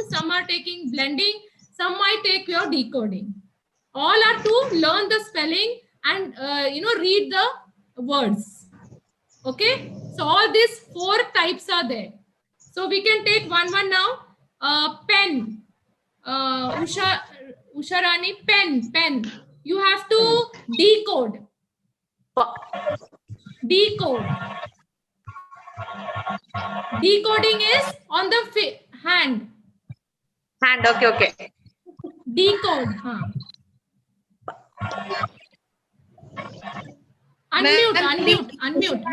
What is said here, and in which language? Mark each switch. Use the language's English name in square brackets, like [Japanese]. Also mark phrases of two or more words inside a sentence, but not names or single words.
[English] Some are taking blending. Some might take your decoding. All are to learn the spelling and read the words. Okay. So all these four types are there. So we can take one now. Pen. Usharani, pen. You have to decode. Decoding is on the hand. Hand. Okay. Decode. Unmute.